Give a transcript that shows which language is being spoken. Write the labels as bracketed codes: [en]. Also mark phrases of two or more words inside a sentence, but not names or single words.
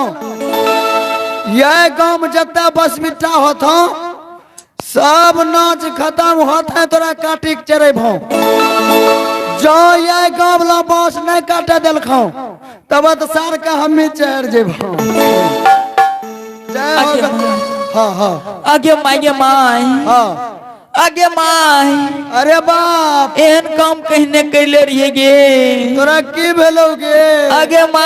[mai] यह गांव में जत्ता बस मिट्टा होत सब नाच खत्म होत है, तोरा काटी के चरे भो जो यह गांव वाला बांस नहीं काटे दिलखो तब तो सार का हम ही चढ़ जेबो। जय हो। हाँ हाँ, आगे माय, हाँ आगे माय। अरे बाप, एहन काम कहने कैले रहिए गे, तोरा की भेलोगे? आगे माय।